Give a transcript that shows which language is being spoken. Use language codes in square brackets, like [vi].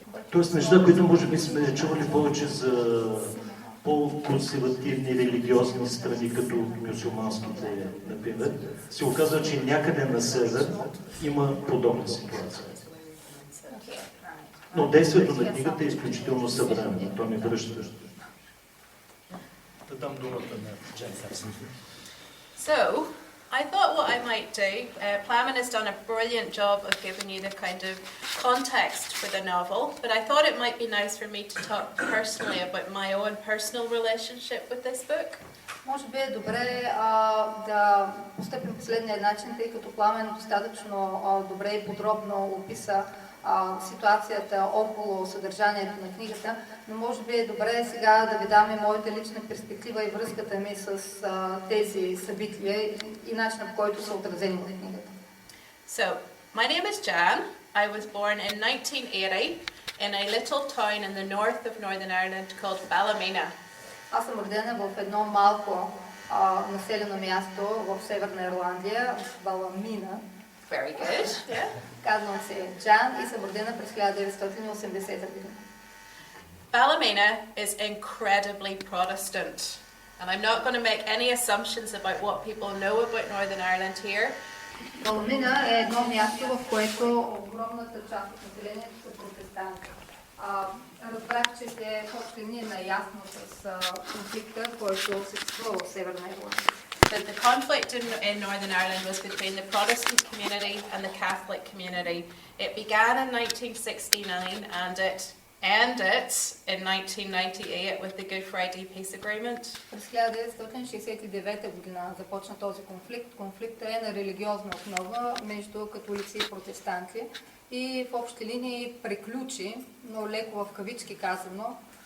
[bg] Тоест неща, които може би сме чували повече за по-консервативни религиозни страни, като мюсюлманските, например, се оказва, че някъде на север има подобна ситуация. Но действието на книгата е изключително съвременно. То не връща. Да дам думата на Джен Карсън. [en] So, I thought what I might do, Plamen has done a brilliant job of giving you the kind of context for the novel, but I thought it might be nice for me to talk personally about my own personal relationship with this book. [bg] Може би е добре да постъпим последния начин, тъй като Пламен достатъчно добре и подробно описа ситуацията около съдържанието на книгата, но може би е добре сега да ви дам и моята лична перспектива и връзката ми с тези събития и начина, по който са отразени в книгата. [en] So, my name is Jan. I was born in 1980 in a little town in the north of Northern Ireland called Ballymena. [bg] Аз съм родена в едно малко населено място в Северна Ирландия, Баламина. [en] Very good. Yeah. [bg] Казвам се Джан и съм родена през 1980 година. [en] Ballymena is incredibly Protestant. And I'm not going to make any assumptions about what people know about Northern Ireland here. [bg] Баламина е едно място, в което огромната част от населението са протестанти. Разбрах, че сте почти ние наясно с конфликта, който се случва в Северна Ирландия. [en] But the conflict in Northern Ireland was between the Protestant community and the Catholic community. It began in 1969 and it ended in 1998 with the Good Friday Peace Agreement. [bg] През 1969 година започна този конфликт. Конфликтът е на религиозна основа между католици и протестанти и в общи линии приключи, но леко в кавички казано.